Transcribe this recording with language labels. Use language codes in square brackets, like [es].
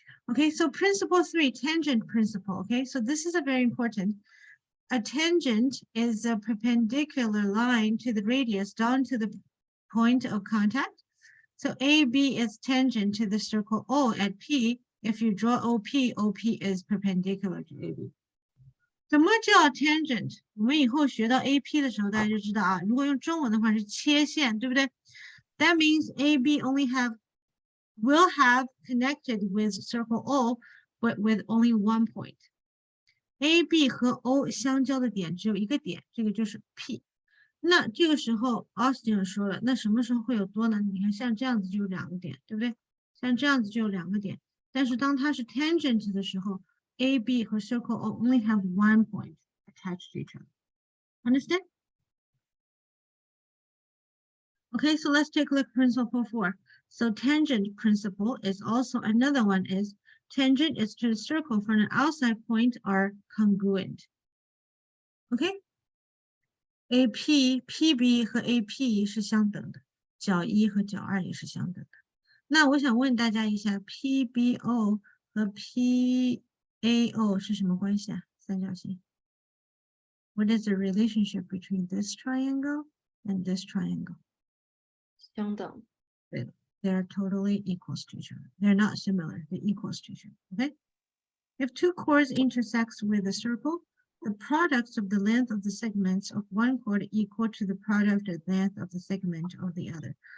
[en] Okay, so principle 3, tangent principle. Okay, so this is a very important. A tangent is a perpendicular line to the radius down to the point of contact. So AB is tangent to the circle O at P. If you draw OP, OP is perpendicular to AB. [zh] 什么叫 tangent？ 我们以后学到 AP 的时候，大家就知道啊。如果用中文的话是切线，对不对？ [en] That means AB will have connected with circle O, but with only one point. [zh] AB 和 O 相交的点只有一个点，这个就是 P。那这个时候 Austin 说了，那什么时候会有多呢？你看像这样子就有2个点，对不对？像这样子就有2个点。但是当它是 tangent 的时候 [en] ，AB 和 circle O only have one point attached to each other. Understand? Okay, so let's take a look at principle 4. So tangent principle is also another one is tangent is to the circle from an outside point are congruent. Okay? [zh] AP, PB 和 AP 是相等的，角1和角2也是相等的。那我想问大家一下 ，PBO 和 PAO 是什么关系啊？三角形。 [en] What is the relationship between this triangle and this triangle? [zh] 相等。对的。 [en] They're totally equals to each other. They're not similar. They're equals to each other. Okay. If two chords intersect with a circle, the products of the length of the segments of one chord equal to the product of the length of the segment of the other.